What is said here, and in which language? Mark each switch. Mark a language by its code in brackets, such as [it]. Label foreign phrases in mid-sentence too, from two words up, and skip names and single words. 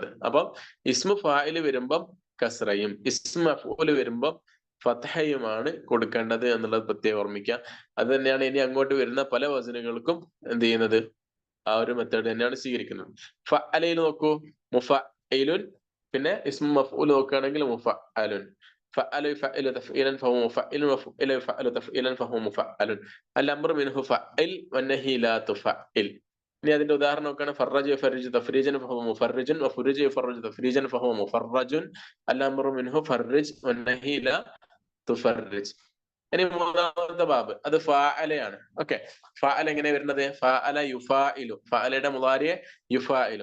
[ml] അപ്പം [ar] اسم فاعل [ml] വരുമ്പം കസ്റയും [ar] اسم مفعول [ml] വരുമ്പം ഫതഹയുമാണ് കൊടുക്കേണ്ടത് എന്നുള്ളത് പ്രത്യേകം ഓർമ്മിക്കുക. അത് തന്നെയാണ് ഇനി അങ്ങോട്ട് വരുന്ന പല വസനുകൾക്കും എന്ത് ചെയ്യുന്നത്, ആ ഒരു മെത്തേഡ് തന്നെയാണ് സ്വീകരിക്കുന്നത്. ഫഅലയിൽ നോക്കൂ, മുഫഇലുൻ. പിന്നെ [ar] اسم مفعول [ml] നോക്കുകയാണെങ്കിൽ മുഫഅലുൻ. [ar] فعل يفعل تفعيلا فهو مفعل وفعل يفعل تفعيلا فهو مفعل الامر منه فعل والنهي لا تفعل. [ml] ഇനി അതിന്റെ ഉദാഹരണം നോക്കുകയാണ്, [ar] فرج يفرج تفريجا فهو مفرج وفرج يفرج تفريجا فهو مفرج الأمر منه فرج والنهي لا تفرج. [ml] ഇനി മൂന്നാമത്തെ ബാബ് അത് ഫഅലയാണ്. ഓക്കെ, ഫഅല എങ്ങനെ വരുന്നത്? [ar] فاعل يفاعل. [ml] ഫഅലയുടെ മുളാരിയെ യുഫാഇലു.